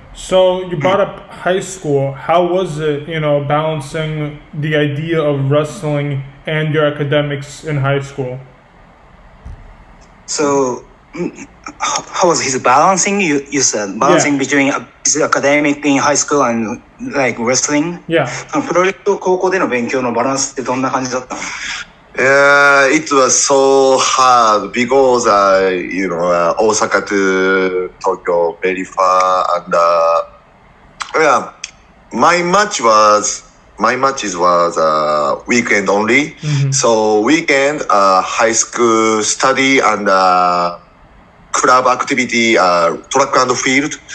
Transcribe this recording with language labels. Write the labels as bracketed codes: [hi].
[en] So you brought up high school. How was it, balancing the idea of wrestling and your academics in high school? So, how was his balancing? You said balancing between his academic in high school and like wrestling. Yeah. [ja] プロレスと高校での勉強のバランスってどんな感じだったの？ [en] It was so hard because Osaka to Tokyo very far, and my matches was weekend only. So weekend high school study and club activity, track and field.